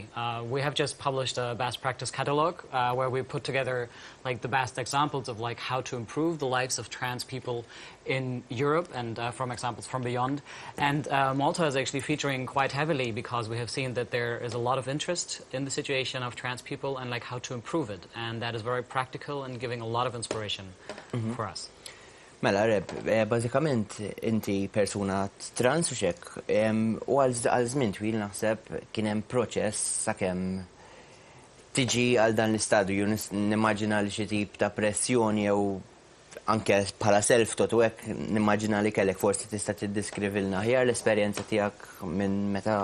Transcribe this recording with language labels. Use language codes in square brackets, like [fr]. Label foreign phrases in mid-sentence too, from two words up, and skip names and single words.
[en] We have just published a best practice catalogue where we put together the best examples of how to improve the lives of trans people in Europe and from examples from beyond. And Malta is actually featuring quite heavily because we have seen that there is a lot of interest in the situation of trans people and how to improve it. And that is very practical and giving a lot of inspiration for us. [mt] Mela, Reb, bażikament inti persuna trans u xek, u għal żmien twil naħseb kien hemm proċess sakemm tiġi għal dan l-istadju, nimmaġina li xi tip ta' pressjoni jew anke bħala self-tot u hekk nimmaġina li kellek forsi tista' tiddeskrivilna aħjar l-esperjenza tiegħek minn meta.